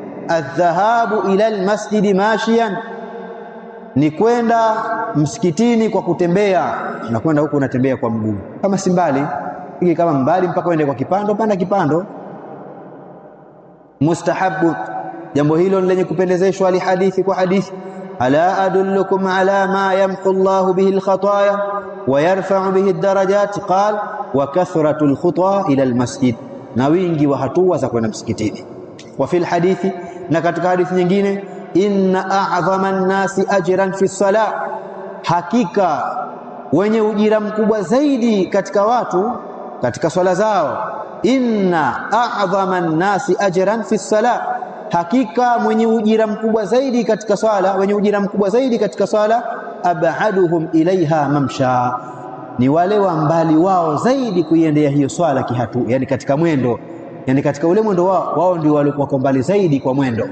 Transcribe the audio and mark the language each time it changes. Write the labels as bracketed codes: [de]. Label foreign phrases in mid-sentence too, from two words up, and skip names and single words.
[ar] الذهاب إلى المسجد ماشيا, [sw] ni kwenda msikitini kwa kutembea. Unakwenda huko unatembea kwa mguu, kama si mbali hiki, kama mbali mpaka uende kwa kipando, panda kipando. Mustahabu, jambo hilo lenye kupendezeshwa, [ar] لحديث, [sw] kwa hadithi, [ar] ألا أدلكم على ما يمحو الله به الخطايا ويرفع به الدرجات قال وكثرة الخطى إلى المسجد, [sw] na wingi wa hatua za kwenda msikitini. [ar] وفي الحديث, [sw] na katika hadithi nyingine, [ar] إن أعظم الناس أجرا في الصلاة, [sw] hakika wenye ujira mkubwa zaidi katika watu katika swala zao. [ar] إن أعظم الناس أجرا في الصلاة, [sw] hakika mwenye ujira mkubwa zaidi katika swala, wenye ujira mkubwa zaidi katika swala, [ar] أبعدهم إليها ممشى, [sw] ni wale wa mbali wao zaidi kuiendea hiyo swala kihatu, yani katika mwendo, yani katika ule mwendo wao ndio wako mbali zaidi kwa mwendo.